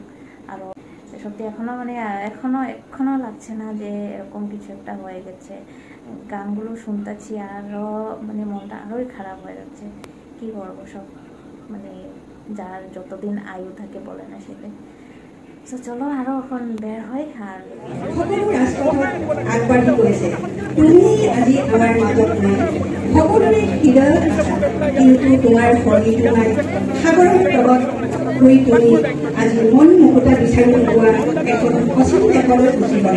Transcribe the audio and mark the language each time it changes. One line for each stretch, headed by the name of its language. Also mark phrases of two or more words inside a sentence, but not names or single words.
Bangla: আর সত্যি এখনো লাগছে না যে এরকম কিছু একটা হয়ে গেছে। গানগুলো শুনতেছি আরও মানে মনটা আরোই খারাপ হয়ে যাচ্ছে, কি করবো। সব মানে যার যতদিন আয়ু থাকে বলে না সেটাই। তো চলো আরো এখন বের হয়। আর
Assamese: সকলো ৰাজপথত আগবাঢ়ি গৈছে, তুমি আজি আমাৰ মাজত নাই, সকলোৰে হৃদয়ত আছা, কিন্তু তোমাৰ শৰীৰটো নাই। সাগৰৰ তলত শুই তুমি আজি মন মুকুতা বিচাৰি নোপোৱা এখন অচিন দেশলৈ গুচি গলা।